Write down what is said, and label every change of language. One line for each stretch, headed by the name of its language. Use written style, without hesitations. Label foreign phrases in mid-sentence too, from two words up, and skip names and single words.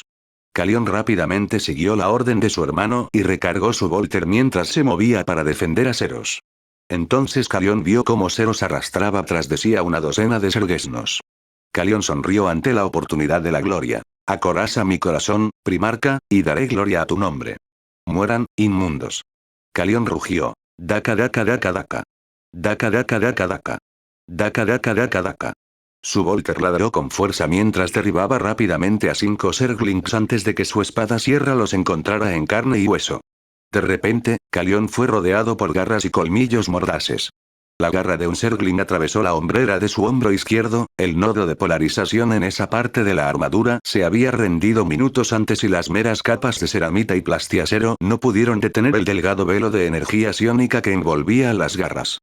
Spanish: Calión rápidamente siguió la orden de su hermano y recargó su Volter mientras se movía para defender a Seros. Entonces Calión vio cómo Seros arrastraba tras de sí a una docena de Sergesnos. Calión sonrió ante la oportunidad de la gloria. Acoraza mi corazón, primarca, y daré gloria a tu nombre. Mueran, inmundos. Calión rugió. Daka daka daka daka. Daka daka daka daka. Daka daka daka daka. Su Volter ladró con fuerza mientras derribaba rápidamente a 5 Zerglings antes de que su espada sierra los encontrara en carne y hueso. De repente, Calión fue rodeado por garras y colmillos mordaces. La garra de un Zergling atravesó la hombrera de su hombro izquierdo, el nodo de polarización en esa parte de la armadura se había rendido minutos antes y las meras capas de ceramita y plastiacero no pudieron detener el delgado velo de energía psiónica que envolvía las garras.